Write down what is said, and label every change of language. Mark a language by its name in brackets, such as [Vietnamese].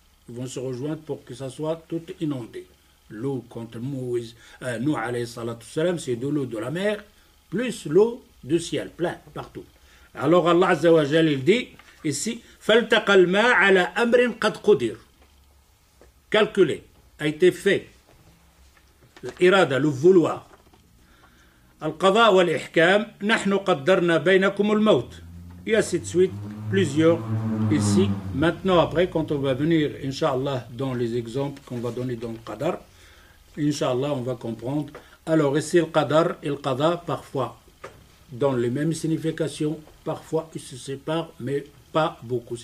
[French] Ils vont se rejoindre pour que ça soit tout inondé. L'eau contre Moïse, Nuh alayhi salatu salam, c'est de l'eau de la mer plus l'eau du ciel, plein, partout. Alors Allah Azza wa Jal, il dit ici [Arabic] فَالْتَقَى الْمَاءَ عَلَى أَمْرٍ قَدْ قُدِرَ. [French] Calculé, a été fait. الإرادة, le vouloir. [Arabic] القضاء والإحكام نحن قدرنا بينكم الموت. [French] Et ainsi de suite, plusieurs ici. Maintenant, après, quand on va venir, Inch'Allah, dans les exemples qu'on va donner dans le Qadar, Inch'Allah, on va comprendre. Alors ici, le Qadar et le Qada, parfois, dans les mêmes significations, parfois, ils se séparent, mais pas beaucoup.